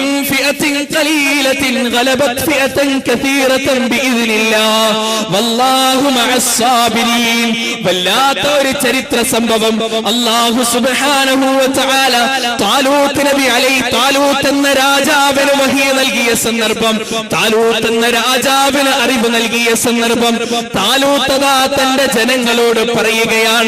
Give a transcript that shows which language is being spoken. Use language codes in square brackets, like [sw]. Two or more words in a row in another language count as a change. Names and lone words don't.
[ar] فئة قليلة غلبت فئة كثيرة بإذن الله والله مع الصابرين [ml] വല്ലാത്ത ഒരു ചരിത്ര സംഭവം [ar] الله سبحانه وتعالى [ml] താലൂത്ത് നബി അലൈഹി താലൂത്ത് എന്ന രാജാവിന് വഹി നൽകിയ സന്ദർഭം താലൂത്ത് എന്ന രാജാവിന് അറിവ് നൽകിയ സന്ദർഭം താലൂത്ത് തന്റെ ജനങ്ങളോട് പറയുകയാണ്